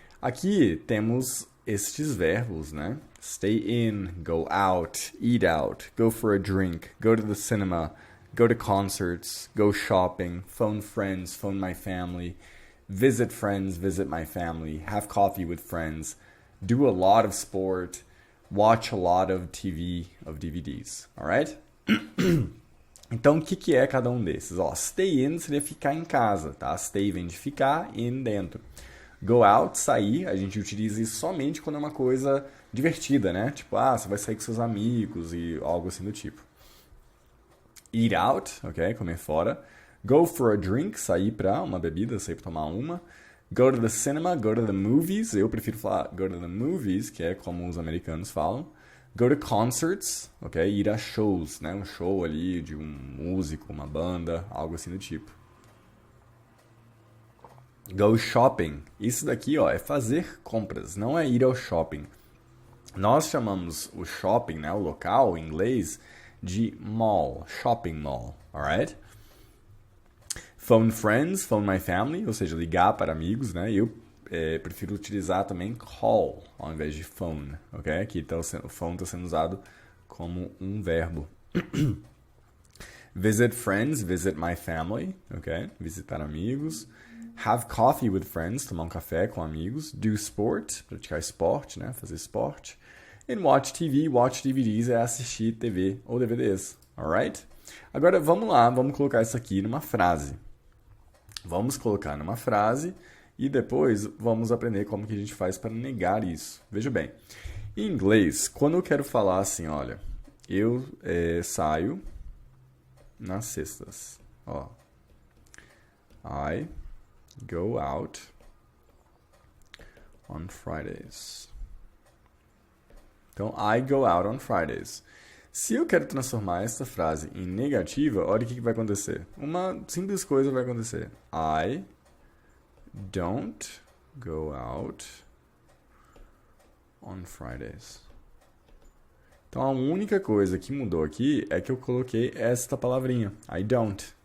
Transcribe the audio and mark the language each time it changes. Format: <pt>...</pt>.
<pt>Aqui temos estes verbos, né?</pt> <en>Stay in, go out, eat out, go for a drink, go to the cinema, go to concerts, go shopping, phone friends, phone my family, visit friends, visit my family, have coffee with friends, do a lot of sport, watch a lot of TV, of DVDs, alright?</en> <pt>Então, o que é cada um desses? Ó, stay in seria ficar em casa, tá? Stay vem de ficar, in dentro. Go out, sair, a gente utiliza isso somente quando é uma coisa divertida, né? Tipo, você vai sair com seus amigos e algo assim do tipo. Eat out, ok? Comer fora. Go for a drink, sair pra uma bebida, sair pra tomar uma.</pt> <en>Go to the cinema, go to the movies.</en> <pt>Eu prefiro falar</pt> <en>go to the movies,</en> <pt>que é como os americanos falam. Go to concerts, ok? Ir a shows, né? Um show ali de um músico, uma banda, algo assim do tipo. Go shopping. Isso daqui, ó, é fazer compras, não é ir ao shopping. Nós chamamos o shopping, né, o local, em inglês, de mall, shopping mall, alright?</pt> <en>Phone friends, phone my family,</en> <pt>ou seja, ligar para amigos, né? Eu prefiro utilizar também call ao invés de phone, ok? Aqui tá o phone está sendo usado como um verbo.</pt> <en>Visit friends, visit my family, ok?</en> <pt>Visitar amigos.</pt> <en>Have coffee with friends,</en> <pt>tomar um café com amigos. Do sport, praticar esporte, né? Fazer esporte.</pt> <en>And watch TV, watch DVDs</en> <pt>é assistir TV ou DVDs, alright? Agora vamos lá, vamos colocar isso aqui numa frase. Vamos colocar numa frase e depois vamos aprender como que a gente faz para negar isso. Veja bem, em inglês, quando eu quero falar assim, olha, eu saio nas sextas, ó.</pt> <en>I go out on Fridays. Então, I go out on Fridays.</en> <pt>Se eu quero transformar essa frase em negativa, olha o que vai acontecer. Uma simples coisa vai acontecer.</pt> <en>I don't go out on Fridays.</en> <pt>Então, a única coisa que mudou aqui é que eu coloquei esta palavrinha. I don't.</pt>